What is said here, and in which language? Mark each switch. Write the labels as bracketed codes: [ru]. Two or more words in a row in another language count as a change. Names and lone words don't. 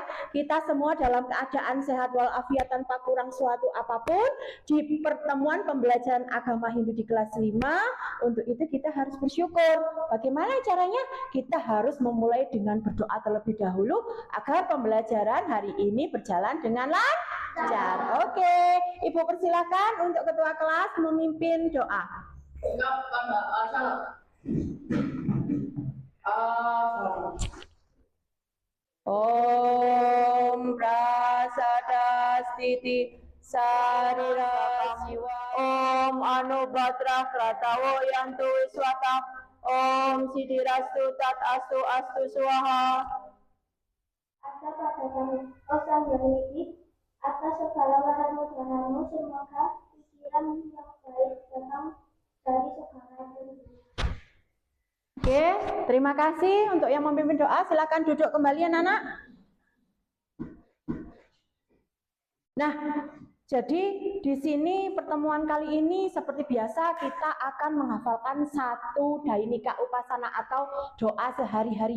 [id] Kita semua dalam keadaan sehat walafiat tanpa kurang suatu apapun di pertemuan pembelajaran agama Hindu di kelas 5. Untuk itu kita harus bersyukur. Bagaimana caranya? Kita harus memulai dengan berdoa terlebih dahulu agar pembelajaran hari ini berjalan dengan lancar. Oke, Ibu persilakan untuk ketua kelas memimpin doa. [sa] ॐ प्रसादस्थिति शरीर जीव ॐ आनोभद्राः क्रतवो यन्तु विश्वतः ॐ सिद्धिरस्तु तद् अस्तु अस्तु स्वाहा. [id] Ada pada kami, oh Sang Hyang Widi, atas segala wahana-wahanamu, semoga pikiran yang baik datang dari segala dunia. Oke, terima kasih untuk yang memimpin doa. Silakan duduk kembali anak-anak. Nah, jadi di sini pertemuan kali ini seperti biasa kita akan menghafalkan satu Dainika Upasana atau doa sehari-hari.